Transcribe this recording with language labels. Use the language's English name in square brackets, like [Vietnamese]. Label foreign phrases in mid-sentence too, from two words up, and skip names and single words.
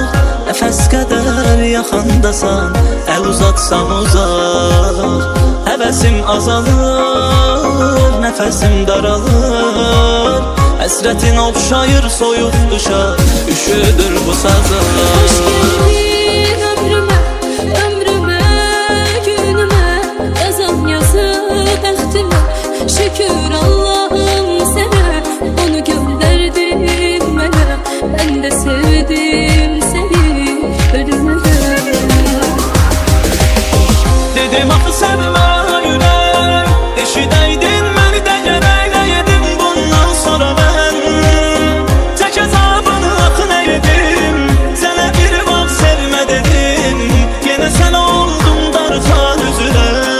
[Azerbaijani] Nəfəs qədər yaxındasan, əl uzatsam uzaq. Həvəsim azalır, nəfəsim daralır. Həsrətin oxşayır soyuq qışa, üşüdür bu sazlar. [Turkish] Hoş geldin ömrüme, ömrüme, günüme. Yazan yazı bəxtime, şükür Allah'ım sana. Onu gönderdin mənə, ben de sevdim seni ölümden. [Azerbaijani] Dedim axı sevmə ürək, eşidəydin məni də gərək edim. Bundan sonra mən tək əzabını axı nə edim? Sənə bir vaxt sevmə dedim, yenə sən oldun darxan üzrə.